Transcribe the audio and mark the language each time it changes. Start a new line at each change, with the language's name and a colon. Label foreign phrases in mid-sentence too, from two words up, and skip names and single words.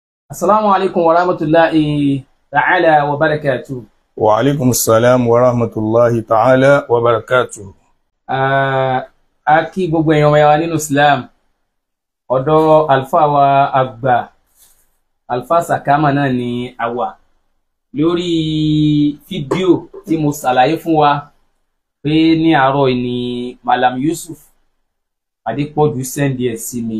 Arabic: السلام عليكم ورحمة الله تعالى وبركاته. وعليكم السلام ورحمة الله تعالى وبركاته.
Yoruba: A kí gbogbo èèyàn wa nínú Islam. Ọ̀dọ̀ alfa wa àgbà, Alfa Sakama náà ni a wà. Lórí fídíò tí mo ṣàlàyé fún wa pé ní àárọ̀ ni Malam Yusuf Adépọ̀jù sẹ́ndì ẹ̀ sí mi.